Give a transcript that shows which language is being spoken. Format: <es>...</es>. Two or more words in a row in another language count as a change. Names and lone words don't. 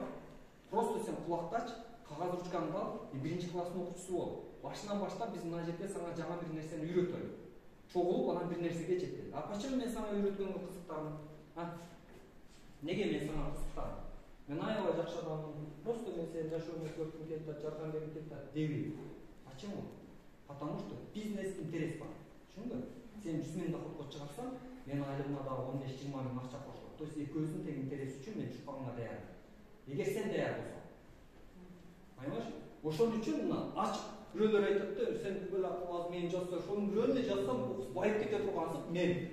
<ky>Просто сен кулактач, кагаз ручкаңды ал, биринчи класстын окуучусу бол. Башынан баштап биз мына жерде сага жаңы бир нерсени үйрөтөлү. Чогулуп анан бир нерсеге жетели.</ky> <ru>А почему</ru> <ky>мен сага үйрөткөнгө кызыктармын? Неге мен сага кызыктармын? Мен аябай жакшы адаммын. Просто мен сени жашооңду көргүм келип атат, жардам бергим келип атат деби.</ky> <ru>Почему? Потому что</ru> <ky>бизнес интерес бар. Түшүндүңбү? Сен 100 000 доходко чыгарсаң, мен айлыгына дагы 15-20 000 акча кошулат.</ky> <ru>То есть</ru> <ky>экөөбүздүн тең интереси үчүн мен чукпагыңа даярмын. Эгер сен даяр болсоң. Понимаешь? Ошон үчүн мына ачык бирөөлөр айтат да, сен бүл аз мен жазса, ошонун бирөөнү жазсам, байып кете тургансып мен.</ky>